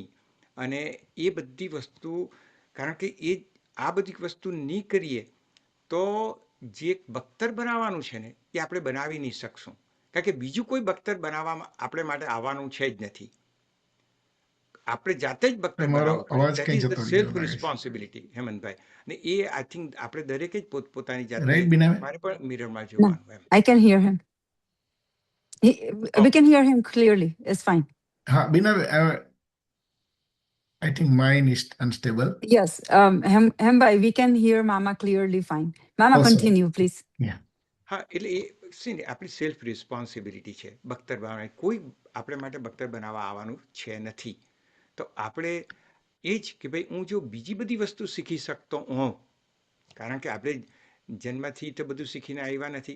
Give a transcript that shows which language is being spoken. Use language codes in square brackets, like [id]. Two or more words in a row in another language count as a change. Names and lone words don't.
[gu] અને એ બધી વસ્તુ, કારણ કે આ બધી વસ્તુ નહીં કરીએ તો જે બખ્તર બનાવવાનું છે ને, એ આપણે બનાવી નહીં શકશું. કારણ કે બીજું કોઈ બખ્તર બનાવવામાં આપણે માટે આવવાનું છે જ નથી. આપણે જાતે જ બખ્તર તમારો બનાવવું પડે. અવાજ [en] દેટ [gu] કઈ [en] is the [gu] જતો રહ્યો [en] સેલ્ફ [gu] લાગે છે, [en] રિસ્પોન્સિબિલિટી, હેમંતભાઈ. [gu] અને એ [en] I think [gu] આપણે દરેકે જ પોતાની જાતને [en] રાઈટ બીનાબેન? [gu] મારે પણ મિરરમાં [en] No, [gu] જોવાનું એમ. [en] I can hear him. We ઓકે can hear him clearly. It's fine. [gu] હા બીનાબેન, [en] I think mine is unstable. Yes, Hembai, we can hear Mama clearly fine. Mama, Oh, sorry. continue, please. Yeah. [gu] હા, એટલે એ છે ને આપણી [en] self responsibility [gu] છે બખ્તર બનાવવાની. કોઈ આપણે માટે બખ્તર બનાવવા આવવાનું છે નથી. તો આપણે એ જ કે ભાઈ હું જો બીજી બધી વસ્તુ શીખી શકતો હોઉં, કારણ કે આપણે જન્મથી તો બધું શીખીને આવ્યા નથી.